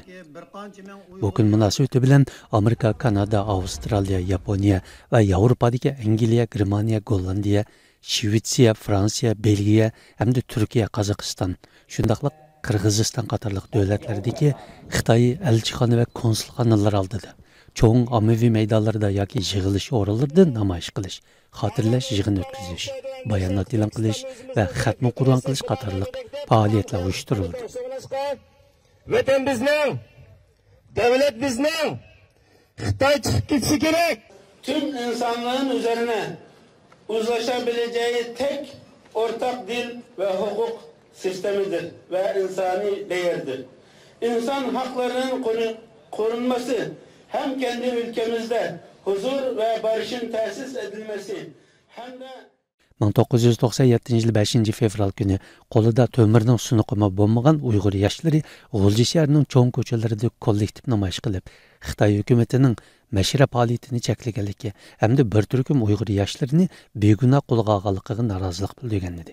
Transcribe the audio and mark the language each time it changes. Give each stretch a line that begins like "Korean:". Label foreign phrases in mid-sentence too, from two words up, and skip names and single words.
Uyghur: Bu kun munosabati bilan Amerika, Kanada, Avstraliya, Yaponiya va Yevropadagi Angliya, Germaniya, Gollandiya, Shvetsiya, Fransiya, Belgiya hamda Turkiya, Qozog'iston, shundaqla Qirg'iziston qatorliq davlatlardagi Xitoy elchixona va konsulxonalar oldida cho'ng ommaviy maydonlarda yoki yig'ilish o'rinlarida namoyish qilish, xotirlash yig'in o'tkazish, bayonot e'lon qilish va xatmi Qur'on qilish qatorliq faoliyatlar uyushtirildi. Vatan bizning, davlat bizning, Xitoy chiqib ketsa kerak.
Turkish: Tüm insanlığın üzerine uzlaşabileceği tek ortak dil ve hukuk sistemidir ve insani değerdir. İnsan haklarının korunması hem kendi ülkemizde huzur ve barışın tesis edilmesi hem de
Uyghur: 1997 yil 5 fevral kuni qo'lida to'mirning sunuqimi bo'lmagan Uyg'ur yoshlari G'ulji shahrining cho'ng ko'chalarida kollektiv namoyish qilib, Xitoy hukumatining mashra faoliyatini cheklaganligi hamda bir turkum Uyg'ur yoshlarini begunoh qo'lga olganligiga norozilik bildirgan edi.